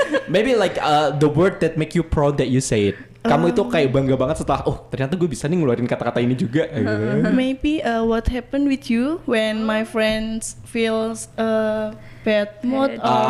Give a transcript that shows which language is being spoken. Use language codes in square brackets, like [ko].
[en] Maybe like the word that make you proud that you say it. [id] Kamu itu kayak bangga banget setelah ternyata gue bisa nih ngeluarin kata-kata ini juga. [en] Maybe what happened with you when my friends feels bad mood